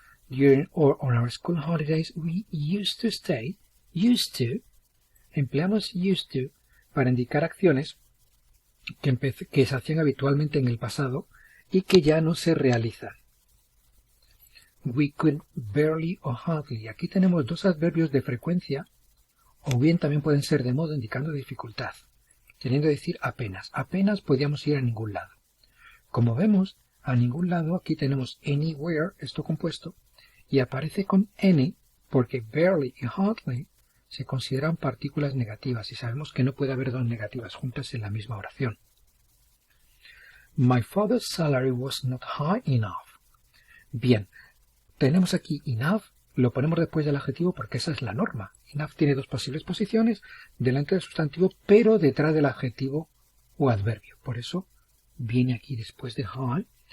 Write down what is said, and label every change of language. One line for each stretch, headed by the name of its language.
English: During or on our school holidays, we used to stay. Used to.
Spanish: Empleamos used to para indicar acciones que se hacían habitualmente en el pasado y que ya no se realizan.
English: We could barely or hardly.
Spanish: Aquí tenemos dos adverbios de frecuencia, o bien también pueden ser de modo indicando dificultad, queriendo decir apenas. Apenas podíamos ir a ningún lado. Como vemos, a ningún lado aquí tenemos anywhere, esto compuesto, y aparece con any porque barely y hardly se consideran partículas negativas y sabemos que no puede haber dos negativas juntas en la misma oración.
English: My father's salary was not high enough.
Spanish: Bien, tenemos aquí enough, lo ponemos después del adjetivo porque esa es la norma. Enough tiene dos posibles posiciones delante del sustantivo, pero detrás del adjetivo o adverbio. Por eso viene aquí después de high.